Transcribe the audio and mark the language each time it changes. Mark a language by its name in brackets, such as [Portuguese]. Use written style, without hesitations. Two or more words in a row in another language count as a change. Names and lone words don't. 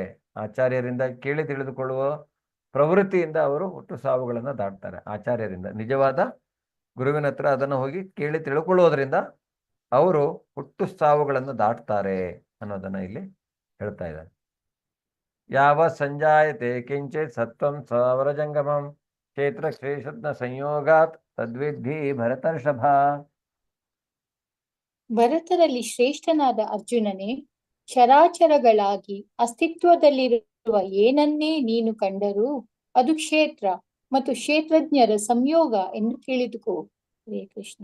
[Kannada] ಆಚಾರ್ಯರಿಂದ ಕೇಳಿ ತಿಳಿದುಕೊಳ್ಳುವ ಪ್ರವೃತ್ತಿಯಿಂದ ಅವರು ಹುಟ್ಟು ಸಾವುಗಳನ್ನು ದಾಟ್ತಾರೆ. ಆಚಾರ್ಯರಿಂದ, ನಿಜವಾದ ಗುರುವಿನ ಹತ್ರ ಅದನ್ನು ಹೋಗಿ ಕೇಳಿ ತಿಳ್ಕೊಳ್ಳೋದ್ರಿಂದ ಅವರು ಹುಟ್ಟು ಸಾವುಗಳನ್ನು ದಾಟ್ತಾರೆ ಅನ್ನೋದನ್ನ ಇಲ್ಲಿ ಹೇಳ್ತಾ ಇದ್ದಾರೆ. [Sanskrit] ಯಾವ ಸಂಜಾಯತೆ ಕಿಂಚಿತ್ ಸತ್ವಂ ಸಾವರಜಂಗಮಂ ಕ್ಷೇತ್ರ ಕ್ಷೇಷತ್ನ ಸಂಯೋಗಾತ್ ತದ್ವಿಧಿ ಭರತರ್ಷಭ. [Kannada] ಭರತರಲ್ಲಿ ಶ್ರೇಷ್ಠನಾದ ಅರ್ಜುನನೇ, ಚರಾಚರಗಳಾಗಿ ಅಸ್ತಿತ್ವದಲ್ಲಿರುವ ಏನನ್ನೇ ನೀನು ಕಂಡರೂ ಅದು ಕ್ಷೇತ್ರ ಮತ್ತು ಕ್ಷೇತ್ರಜ್ಞರ ಸಂಯೋಗ ಎಂದು ತಿಳಿದುಕೋ. ಹರೇ ಕೃಷ್ಣ.